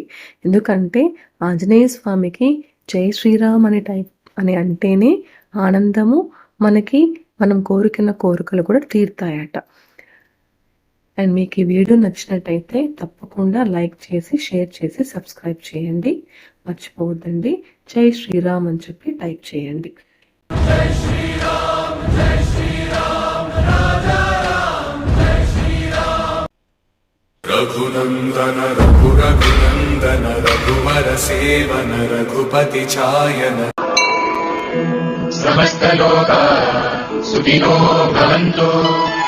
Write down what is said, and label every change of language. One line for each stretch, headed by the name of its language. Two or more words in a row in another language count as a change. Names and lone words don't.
Telugu: ఎందుకంటే ఆంజనేయ స్వామికి జై శ్రీరామ్ అని అంటేనే ఆనందము, మనకి మనం కోరుకున్న కోరికలు కూడా తీరుతాయట. అండ్ మీకు ఈ వీడియో నచ్చినట్టయితే తప్పకుండా లైక్ చేసి, షేర్ చేసి, సబ్స్క్రైబ్ చేయండి. మర్చిపోవద్దండి, జై శ్రీరామ్ అని చెప్పి టైప్ చేయండి.
Sanskrit: रघुनंदन रघुरघुनंदन रघुवर सेवन रघुपति चायन समस्त लोका सुखिनो भवन्तु।